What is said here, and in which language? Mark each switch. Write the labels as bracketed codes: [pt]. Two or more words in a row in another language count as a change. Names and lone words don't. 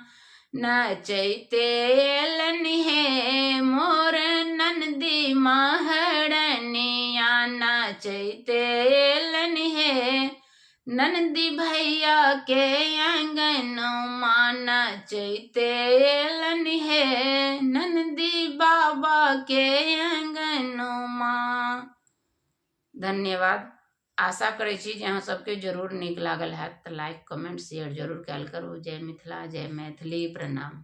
[mai] नाचैते एलन है मोर नंदी महारनिया, नाचैते एलन है नंदी भैया के अंगनमा, नाचैते एलन है नंदी बाबा के अंगनमा। धन्यवाद। आशा करै छी जे अहाँ सबके जरूर नीक लागल हैत, तऽ [en] like comment share [mai] जरूर कयल करू। जय मिथिला, जय मैथिली, प्रणाम।